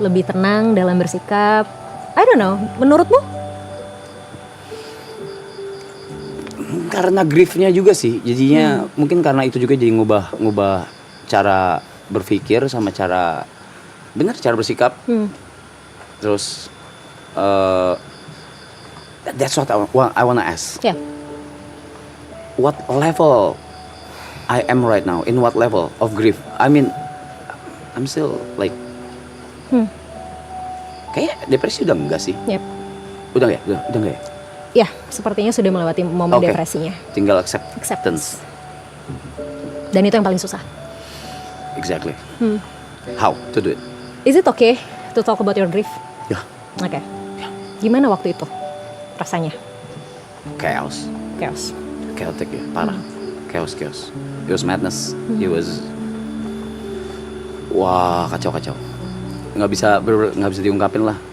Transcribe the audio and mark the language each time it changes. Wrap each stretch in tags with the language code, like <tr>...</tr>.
<id>Lebih tenang dalam bersikap.</id> <en>I don't know.</en> <id>Menurutmu? karena griefnya juga sih. Jadinya mungkin karena itu juga jadi ngubah cara berpikir sama cara bersikap. Terus</id> <en>that's what I wanna ask.</en> <id>Ya.</id> <en>What level I am right now? In what level of grief? I mean, I'm still like,</en> <id>kayak depresi udah enggak sih?</id> <en>Yep.</en> <id>Udah enggak ya? Ya, sepertinya sudah melewati momen depresinya. Tinggal acceptance. Dan itu yang paling susah.</id> <en>Exactly. How to do it? Is it okay to talk about your grief?</en> <id>Ya. Oke. Gimana waktu itu rasanya?</id> <en>Chaos. Chaotic</en> <id>ya, parah.</id> <en>Chaos. It was madness. It was</en> <id>kacau. Nggak bisa diungkapin lah.</id>